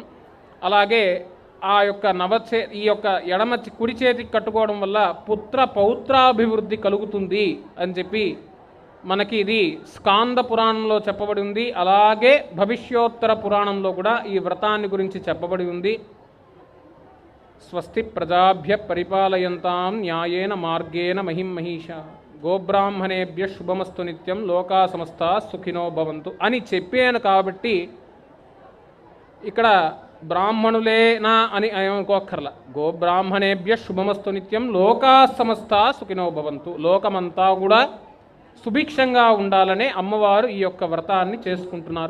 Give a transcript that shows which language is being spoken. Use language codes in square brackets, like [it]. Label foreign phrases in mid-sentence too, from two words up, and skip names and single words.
[te] అలాగే ఆ యొక్క ఈ యొక్క కుడి చేతికి కట్టుకోవడం వల్ల పుత్ర పౌత్రాభివృద్ధి కలుగుతుంది అని చెప్పి మనకి ఇది స్కాంద పురాణంలో చెప్పబడి ఉంది. అలాగే భవిష్యోత్తర పురాణంలో కూడా ఈ వ్రతాన్ని గురించి చెప్పబడి ఉంది. [sa] స్వస్తి ప్రజాభ్య పరిపాలయంతాం న్యాయేన మార్గేణ మహిమహీష గోబ్రాహ్మణేభ్య శుభమస్తు నిత్యం లోకా సమస్త సుఖినో భవంతు [te] అని చెప్పాను. కాబట్టి ఇక్కడ బ్రాహ్మణులేనా అని అనుకోక్కర్లా. [sa] గోబ్రాహ్మణేభ్య శుభమస్తు నిత్యం లోకా సమస్త సుఖినో భవంతు, [te] లోకమంతా కూడా సుభిక్షంగా ఉండాలనే అమ్మవారు ఈ యొక్క వ్రతాన్ని చేసుకుంటున్నారు.